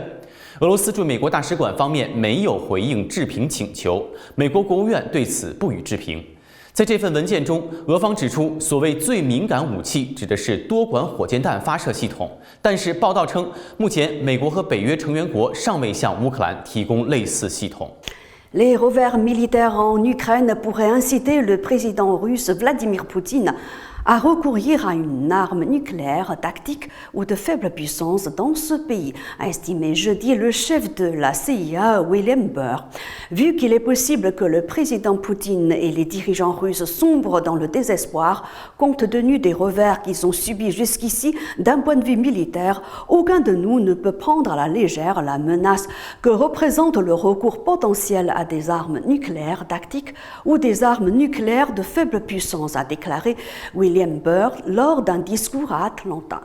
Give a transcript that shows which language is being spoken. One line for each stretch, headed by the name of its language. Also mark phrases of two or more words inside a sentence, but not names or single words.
Chinese: 俄罗斯驻美国大使馆方面没有回应置评请求，美国国务院对此不予置评。在这份文件中，俄方指出，所谓最敏感武器指的是多管火箭弹发射系统，但是报道称，目前美国和北约成员国尚未向乌克兰提供类似系统。
French: Les revers militaires en Ukraine pourraient inciter le président russe Vladimir Poutine à recourir à une arme nucléaire tactique ou de faible puissance dans ce pays, a estimé jeudi le chef de la CIA, William Burr. Vu qu'il est possible que le président Poutine et les dirigeants russes sombrent dans le désespoir, compte tenu des revers qu'ils ont subis jusqu'ici d'un point de vue militaire, aucun de nous ne peut prendre à la légère la menace que représente le recours potentiel à des armes nucléaires tactiques ou des armes nucléaires de faible puissance, a déclaré William Burr lors d'un discours à Atlanta.